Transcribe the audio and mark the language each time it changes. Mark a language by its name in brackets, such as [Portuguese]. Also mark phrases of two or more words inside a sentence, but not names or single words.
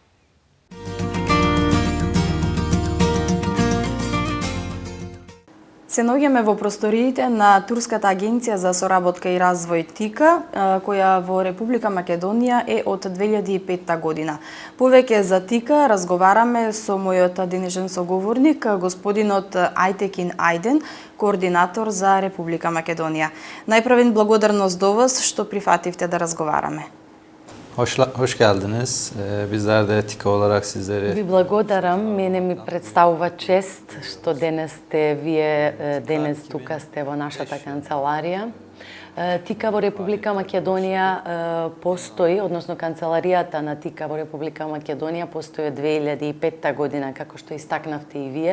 [Macedonian] Се наоѓаме во просториите на Турската агенција за соработка и развој ТИКА, која во Република Македонија е од 2005 година. Повеќе за ТИКА разговараме со мојот денешен соговорник, господинот Ајтекин Ајден, координатор за Република Македонија. Најпрвен благодарност до вас што прифативте да разговараме. [Turkish] Hoş geldiniz. Bizler de TİKA olarak sizleri... [Macedonian] Ви благодарам, мене ми представува чест што денес сте вие денес тука сте во нашата канцеларија. ТИКА во Република Македонија постои, односно канцеларијата на ТИКА во Република Македонија постои од 2005 година, како што истакнавте и вие.